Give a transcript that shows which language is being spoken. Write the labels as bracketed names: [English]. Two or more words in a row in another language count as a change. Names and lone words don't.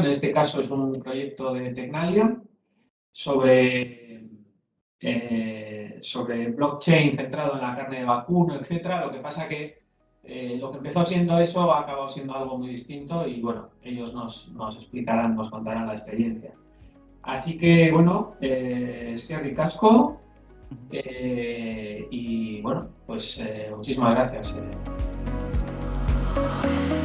[Spanish] En este caso es un proyecto de Tecnalia sobre blockchain centrado en la carne de vacuno, etcétera. Lo que pasa que lo que empezó siendo eso ha acabado siendo algo muy distinto y bueno, ellos nos explicarán, nos contarán la experiencia. Así que bueno, [Basque] eskerrik asko [Spanish] y bueno, pues muchísimas gracias.